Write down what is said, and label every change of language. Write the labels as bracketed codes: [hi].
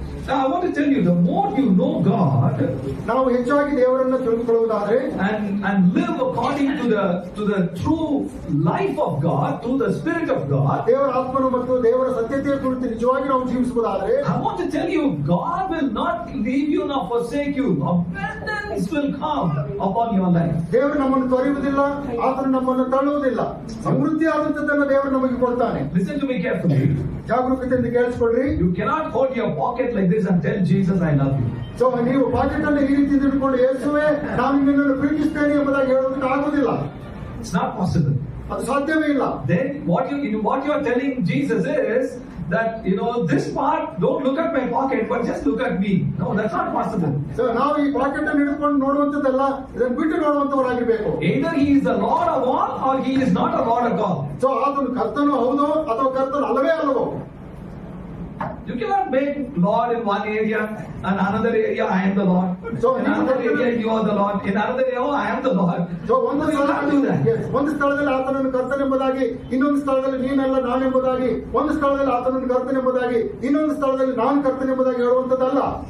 [en] Now I want to tell you, the more you know God [kn] ನಾವು ಹೆಚ್ಚಾಗಿ ದೇವರನ್ನು ತಿಳಿದುಕೊಳ್ಳುವುದಾದ್ರೆ [en] and live according to the true life of God, through the Spirit of God, [kn] ದೇವರ ಆತ್ಮನು ಮತ್ತು ದೇವರ ಸತ್ಯತೆಯ ಕುರಿತು ನಿಜವಾಗಿ ನಾವು ಜೀವಿಸುವುದಾದ್ರೆ, [en] I want to tell you, God will not leave you nor forsake you. Abundance will come upon your life. [kn] ದೇವರು ನಮ್ಮನ್ನು ತೊರೆಯುವುದಿಲ್ಲ, ಆತನು ನಮ್ಮನ್ನು ತಳ್ಳುವುದಿಲ್ಲ. ಸಮೃದ್ಧಿ ಆದಂತದ್ದನ್ನು ದೇವರು ನಮಗೆ ಕೊಡ್ತಾನೆ. [en] Listen to me carefully. [kn] ಜಾಗರೂಕತೆಯಿಂದ ಕೇಳಿಸ್ಕೊಳ್ರಿ. [en] You cannot hold your pocket like this and tell Jesus, I love you. [kn] So ನೀವು packet ಅನ್ನು ಈ ರೀತಿ ಹಿಡಿದುಕೊಂಡು ಯೇಸುವೆ ನಾನು ನಿನ್ನನ್ನು ಪ್ರೀತಿಸ್ತೇನೆ ಎಂಬುದಾಗಿ ಹೇಳೋದಕ್ಕೆ ಆಗುದಿಲ್ಲ. [en] It's not possible. [kn] ಅದು ಸಾಧ್ಯವೇ ಇಲ್ಲ. [en] Then what you are telling Jesus is that this part, don't look at my pocket, but just look at me. No, that's not possible. [kn] So ನಾವು ಈ ಪಾಕೆಟ್ ಅನ್ನು ಹಿಡ್ಕೊಂಡು ನೋಡುವಂತದ್ದಲ್ಲ, ಇದನ್ನು ಬಿಟ್ಟು ನೋಡುವಂತವರಾಗಿರ್ಬೇಕು. [en] Either he is the Lord of all or he is not a Lord at all. [kn] So ಆತನು ಕರ್ತನು ಹೌದು ಅಥವಾ ಕರ್ತನು ಅಲ್ಲವೇ ಅಲ್ಲವೋ. [en] You cannot make Lord in one area and another area I am the Lord. So in another area you are the Lord. In another area I am the Lord. [kn] So ಒಂದು ಸ್ಥಳದಲ್ಲಿ ಆತನನ್ನು ಕರ್ತನೆಂಬುದಾಗಿ, ಇನ್ನೊಂದು ಸ್ಥಳದಲ್ಲಿ ನೀನಲ್ಲ ನಾನೆಂಬುದಾಗಿ, ಒಂದು ಸ್ಥಳದಲ್ಲಿ ಆತನನ್ನು ಕರ್ತನೆಂಬುದಾಗಿ, ಇನ್ನೊಂದು ಸ್ಥಳದಲ್ಲಿ ನಾನು ಕರ್ತನೆಂಬುದಾಗಿ ಹೇಳುವಂತದ್ದಲ್ಲ.